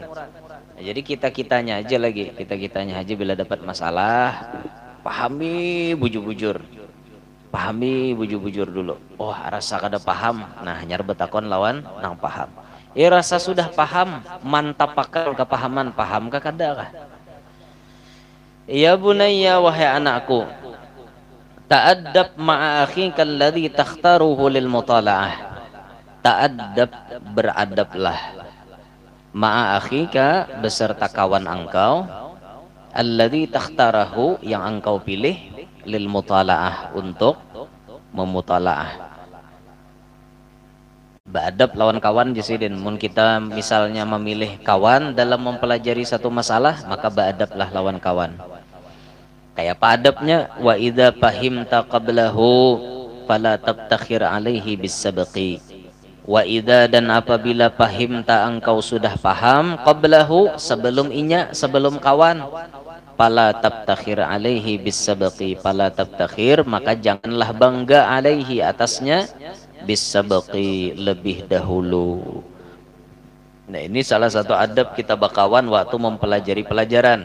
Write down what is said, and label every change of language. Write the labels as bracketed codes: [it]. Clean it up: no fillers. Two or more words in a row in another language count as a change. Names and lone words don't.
[bjn] Nah, jadi kita-kitanya aja lagi, kita-kitanya aja bila dapat masalah, pahami bujur-bujur, pahami bujur-bujur dulu. Oh rasa kada paham, nah nyar betakon lawan nang paham. Rasa sudah paham, mantap pakal kepahaman, paham ka kada kah? [ar] يا بنيّ, [bjn] wahai anakku, [ar] تأدّب مع أخيك الذي تختاره للمطالعة. [bjn] Ta'addab, beradablah, [ar] مع أخيك [bjn] beserta kawan engkau, [ar] الذي تختاره [bjn] yang engkau pilih, [ar] للمطالعة [bjn] untuk memutalaah. Beradab lawan kawan jasidin. Mun kita misalnya memilih kawan dalam mempelajari satu masalah, maka beadablah lawan kawan. Kayak apa adabnya? [ar] وإذا فهمت قبله فلا تبتخر عليه بسبق. وإذا [bjn] dan apabila fahimta engkau sudah paham, qablahu sebelum inya, sebelum kawan, [ar] فلا تبتخر عليه بسبق, فلا تبتخر [bjn] maka janganlah bangga alaihi atasnya, bisabqi lebih dahulu. Nah ini salah satu adab kita bakawan waktu mempelajari pelajaran.